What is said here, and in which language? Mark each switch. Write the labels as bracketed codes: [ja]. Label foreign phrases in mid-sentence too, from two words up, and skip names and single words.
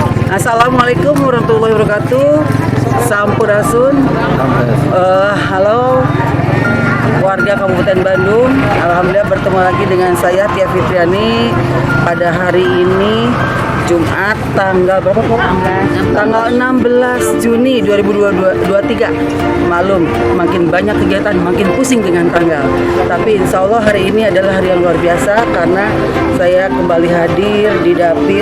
[ar] السلام عليكم ورحمة الله وبركاته. [id] Sampurasun. Halo warga Kabupaten Bandung. Alhamdulillah bertemu lagi dengan saya Tia Fitriani pada hari ini Jumat tanggal berapa Pak? Tanggal 16 Juni 2023. Malum, makin banyak kegiatan, makin pusing dengan tanggal. Tapi [ar] إن شاء الله [id] hari ini adalah hari yang luar biasa karena saya kembali hadir di dapil.